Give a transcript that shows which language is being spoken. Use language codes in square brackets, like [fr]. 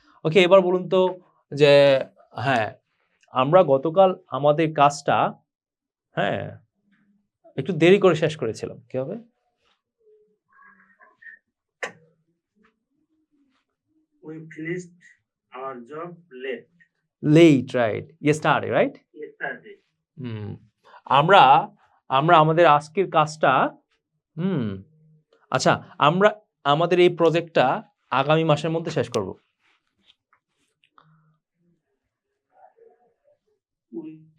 [bn] ওকে, এবার বলুন তো যে হ্যাঁ, আমরা গতকাল আমাদের কাজটা হ্যাঁ একটু দেরি করে শেষ করেছিলাম, কি হবে? [en] We finished our job late late, right? Yesterday, right? yesterday. [bn] আমরা আমরা আমাদের আজকের কাজটা আচ্ছা, আমরা আমাদের এই প্রজেক্টটা আগামী মাসের মধ্যে শেষ করব। [en] We